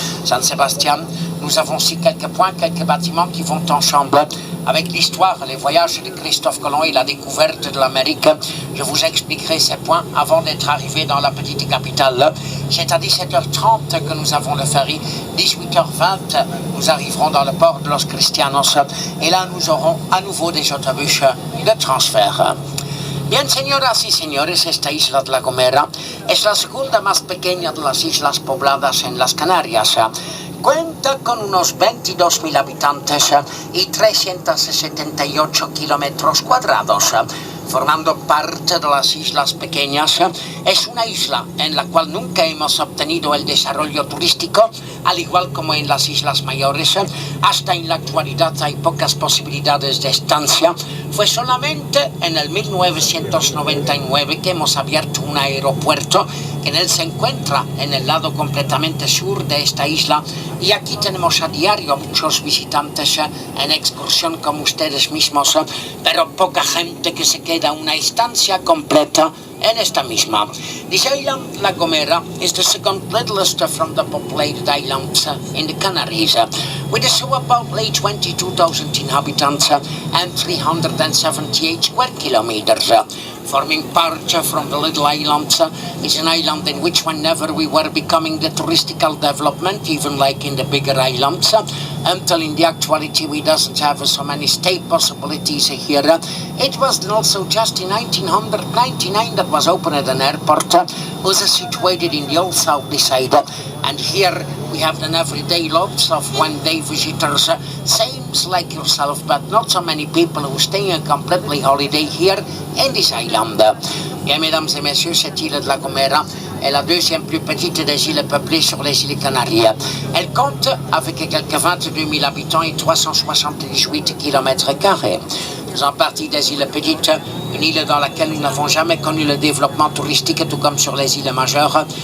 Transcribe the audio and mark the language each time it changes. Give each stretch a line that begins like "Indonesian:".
French: San Sebastián, nous avons aussi quelques points, quelques bâtiments qui vont ensemble avec l'histoire, les voyages de Christophe Colomb et la découverte de l'Amérique. Je vous expliquerai ces points avant d'être arrivé dans la petite capitale. C'est à 17h30 que nous avons le ferry. 18h20, nous arriverons dans le port de Los Cristianos et là, nous aurons à nouveau des autobus de transfert.
Spanish: Bien, señoras y señores, esta isla de La Gomera es la segunda más pequeña de las islas pobladas en las Canarias. Cuenta con unos 22.000 habitantes y 378 kilómetros cuadrados. Formando parte de las islas pequeñas, es una isla en la cual nunca hemos obtenido el desarrollo turístico, al igual como en las islas mayores. Hasta en la actualidad hay pocas posibilidades de estancia. Fue solamente en el 1999 que hemos abierto un aeropuerto que en él se encuentra en el lado completamente sur de esta isla, y aquí tenemos a diario muchos visitantes en excursión como ustedes mismos, pero poca gente que se queda una estancia completa en esta misma.
English: This island, La Gomera, is the second littlest from the populated islands in the Canaries, with a about 22,000 inhabitants and 378 square kilometers. Forming part from the little islands is an island in which whenever we were becoming the touristical development, even like in the bigger islands, until in the actuality we doesn't have so many stay possibilities here. It was also just in 1999 that was opened an airport, was situated in the old south side, and here we have an everyday lots of one-day visitors, same like yourself, but not so many people who stay a completely holiday here in this island.
French: Bien, mesdames et messieurs, cette île de La Gomera est la deuxième plus petite des îles peuplées sur les îles Canaries. Elle compte avec quelques 22 000 habitants et 378 km². Faisant partie des îles petites, une île dans laquelle nous n'avons jamais connu le développement touristique, tout comme sur les îles majeures.